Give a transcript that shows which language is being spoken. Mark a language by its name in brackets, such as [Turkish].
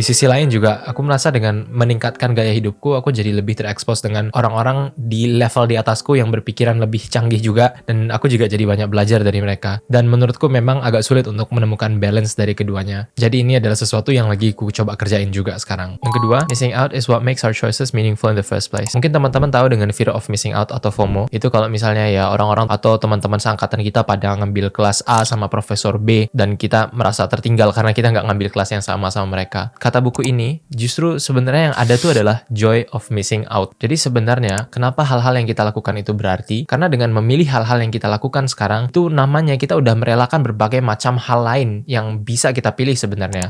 [Indonesian] Di sisi lain juga aku merasa dengan meningkatkan gaya hidupku, aku jadi lebih terekspos dengan orang-orang di level di atasku yang berpikiran lebih canggih juga, dan aku juga jadi banyak belajar dari mereka. Dan menurutku memang agak sulit untuk menemukan balance dari keduanya. Jadi ini adalah sesuatu yang lagi ku coba kerjain juga sekarang. Yang kedua, [English] missing out is what makes our choices meaningful in the first place. [Indonesian] Mungkin teman-teman tahu dengan [English] fear of missing out [Indonesian] atau FOMO. Itu kalau misalnya ya orang-orang atau teman-teman seangkatan kita pada ngambil kelas A sama profesor B, dan kita merasa tertinggal karena kita nggak ngambil kelas yang sama mereka. Kata buku ini, justru sebenarnya yang ada tuh adalah [English] joy of missing out. [Indonesian] Jadi sebenarnya kenapa hal-hal yang kita lakukan itu berarti? Karena dengan memilih hal-hal yang kita lakukan sekarang, itu namanya kita udah merelakan berbagai macam hal lain yang bisa kita pilih sebenarnya.